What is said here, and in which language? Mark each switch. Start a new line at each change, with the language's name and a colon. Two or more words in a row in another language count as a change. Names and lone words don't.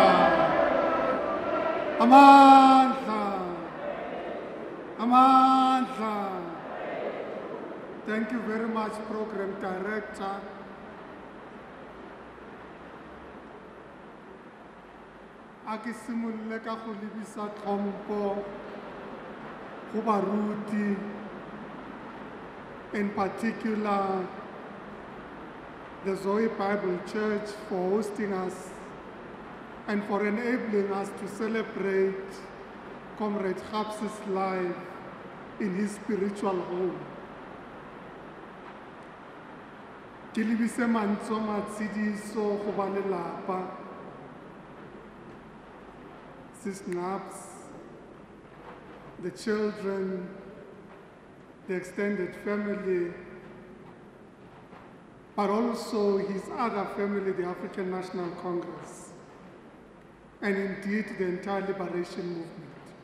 English: Amandla, Thank you very much, Program Director.
Tswana: A ke simolle ka go lebisa tlhompho go baruti,
English: in particular the Zoe Bible Church, for hosting us and for enabling us to celebrate Comrade Khabisi's life in his spiritual home.
Tswana: Ke lebise mantswe matshidiso go ba lelapa,
English: Sis Naps, the children, the extended family, but also his other family, the African National Congress, and indeed the entire liberation movement.